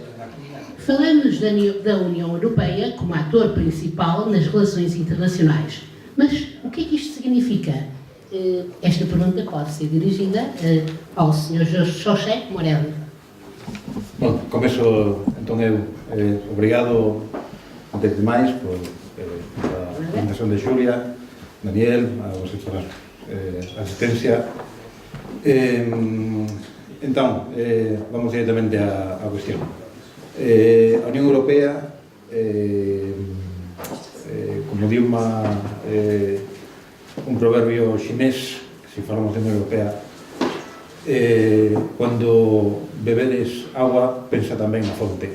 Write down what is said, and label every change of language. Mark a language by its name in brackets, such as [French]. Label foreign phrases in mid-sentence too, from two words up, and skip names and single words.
[Portuguese] Falamos da União Europeia como ator principal nas relações internacionais. Mas o que é que isto significa? Esta pergunta pode ser dirigida ao Sr. José Morelli. [Galician] Bom, começo entón eu. Obrigado, antes de máis, por a presentación de Xulia, Daniel, [Portuguese] a vocês [Galician] por a asistencia. Entón, vamos directamente á cuestión. A Unión Europea, como di un proverbio chinés, que se falamos de Unión Europea, cuando bebedes agua, pensa tamén na fonte.